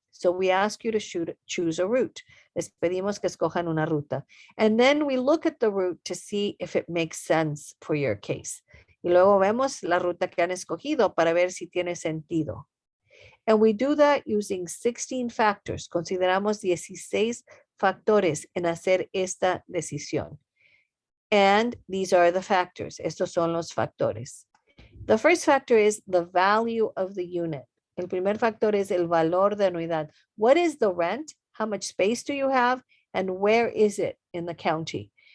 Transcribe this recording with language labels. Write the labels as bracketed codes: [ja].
[en] So we ask you to choose a route. [es] Les pedimos que escojan una ruta. [en] And then we look at the route to see if it makes sense for your case. [es] Y luego vemos la ruta que han escogido para ver si tiene sentido. [en] And we do that using 16 factors. [es] Consideramos 16 factores en hacer esta decisión. [en] And these are the factors. [es] Estos son los factores. [en] The first factor is the value of the unit. [es] El primer factor es el valor de unidad. [en] What is the rent? How much space do you have? And where is it in the county?